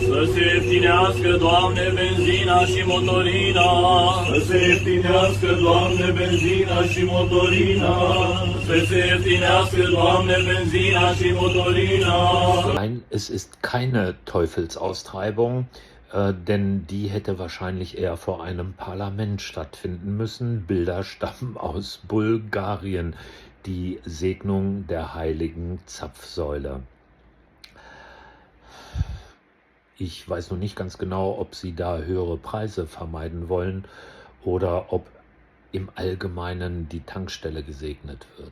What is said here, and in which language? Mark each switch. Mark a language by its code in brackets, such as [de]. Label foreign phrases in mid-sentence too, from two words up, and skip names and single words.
[ro] se ieftinească, Doamne, benzina și motorina. Să se ieftinească, Doamne, benzina și motorina. Să se ieftinească, Doamne, benzina și motorina. [de] Nein, es ist keine Teufelsaustreibung, denn die hätte wahrscheinlich eher vor einem Parlament stattfinden müssen. Bilder stammen aus Bulgarien, die Segnung der heiligen Zapfsäule. Ich weiß noch nicht ganz genau, ob sie da höhere Preise vermeiden wollen oder ob im Allgemeinen die Tankstelle gesegnet wird.